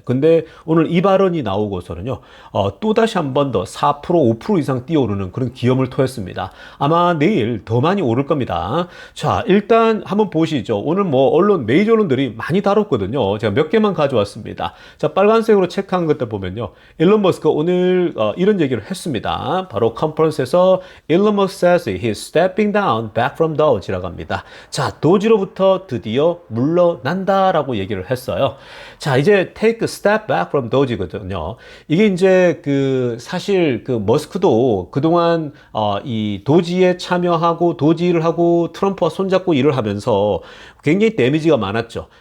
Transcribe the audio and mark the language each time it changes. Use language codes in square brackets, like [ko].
[ko] 근데 오늘 이 발언이 나오고서는요, 또다시 한 번 더 4%, 5% 이상 뛰어오르는 그런 기염을 토했습니다. 아마 내일 더 많이 오를 겁니다. 자, 일단 한번 보시죠. 오늘 뭐 메이저 언론들이 많이 다뤘거든요. 제가 몇 개만 가져왔습니다. 자, 빨간색으로 체크한 것들 보면요, 일론 머스크 오늘 이런 얘기를 했습니다. 바로 컨퍼런스에서 일론 머스크 [en] says he's stepping down back from Doge [ko] 라고 합니다. 자, 도지로부터 드디어 물러난다라고 얘기를 했어요. 자, 이제 [en] take a step back from Doge [ko] 거든요. 이게 이제 사실 머스크도 그동안 이 도지에 참여하고 도지를 하고 트럼프와 손잡고 일을 하면서 굉장히 데미지가 많았죠.